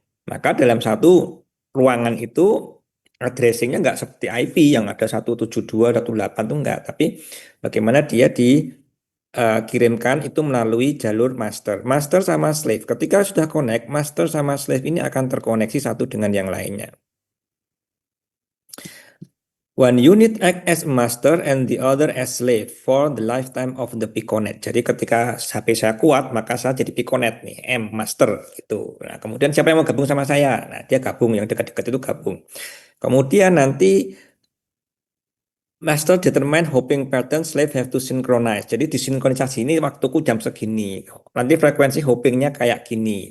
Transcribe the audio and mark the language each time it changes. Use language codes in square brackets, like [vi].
[id] Maka dalam satu ruangan itu addressingnya nggak seperti IP yang ada 172, 108 itu enggak, tapi bagaimana dia dikirimkan itu melalui jalur master. Master sama slave. Ketika sudah connect, master sama slave ini akan terkoneksi satu dengan yang lainnya. [en] One unit act as master and the other as slave for the lifetime of the Piconet. [id] Jadi ketika HP saya kuat, maka saya jadi Piconet nih, M master gitu. Nah, kemudian siapa yang mau gabung sama saya? Nah, dia gabung, yang dekat-dekat itu gabung. Kemudian nanti [en] master determine hopping pattern slave have to synchronize. [id] Jadi disinkronisasi ini waktuku jam segini. Nanti frekuensi hoppingnya kayak gini.